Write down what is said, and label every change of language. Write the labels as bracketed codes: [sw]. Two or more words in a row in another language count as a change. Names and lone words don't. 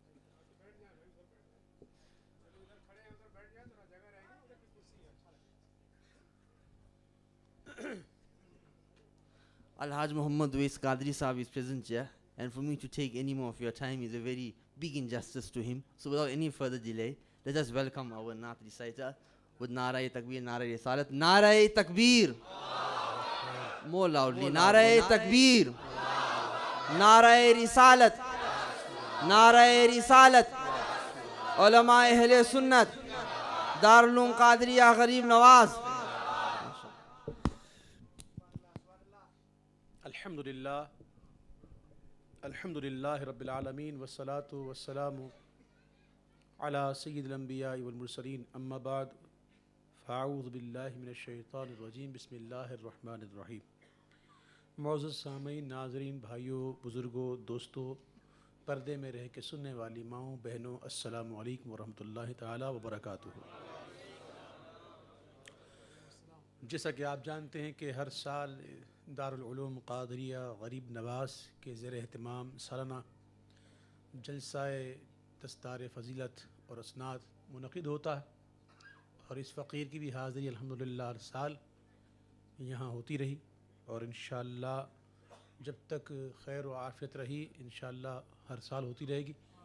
[en] Al-Haj Muhammad Uwais Qadri Sahib is present here, and for me to take any more of your time is a very big injustice to him. So without any further delay, let us welcome our Naat reciter with Nara-e Takbir, Nara-e Risalat. [ur] نعرۂ تکبیر! [en] More loudly. [ur] نعرۂ تکبیر! نعرۂ رسالت! نعرۂ رسالت! علمائے اہل سنت! Darul Uloom Qadriya Gharib Nawaz! [ar] الحمدللہ رب العالمین والصلاة والسلام على سید الانبیاء والمرسلین اما بعد فاعوذ باللہ من الشیطان الرجیم بسم اللہ الرحمن الرحیم. [ur] معزز سامعین، ناظرین، بھائیوں، بزرگوں، دوستوں، پردے میں رہ کے سننے والی ماؤں، بہنوں، السلام علیکم ورحمۃ اللہ تعالی وبرکاتہ. جیسا کہ آپ جانتے ہیں کہ ہر سال دارالعلوم قادریہ غریب نواز کے زیر اہتمام سالانہ جلسہ دستار فضیلت اور اسناد منعقد ہوتا ہے، اور اس فقیر کی بھی حاضری الحمدللہ ہر سال یہاں ہوتی رہی، اور انشاءاللہ جب تک خیر و عافیت رہی انشاءاللہ ہر سال ہوتی رہے گی.